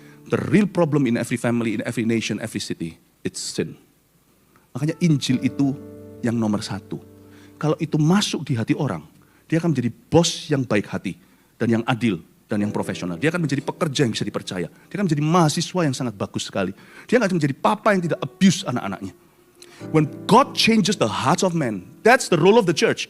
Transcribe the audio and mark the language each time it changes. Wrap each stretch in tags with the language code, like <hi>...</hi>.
<en>The real problem in every family, in every nation, every city, it's sin.</en> <id>Makanya Injil itu yang nomor satu. Kalau itu masuk di hati orang, dia akan menjadi bos yang baik hati dan yang adil dan yang profesional. Dia akan menjadi pekerja yang bisa dipercaya. Dia akan menjadi mahasiswa yang sangat bagus sekali. Dia akan menjadi papa yang tidak abuse anak-anaknya.</id> <en>When God changes the hearts of men, that's the role of the church.</en>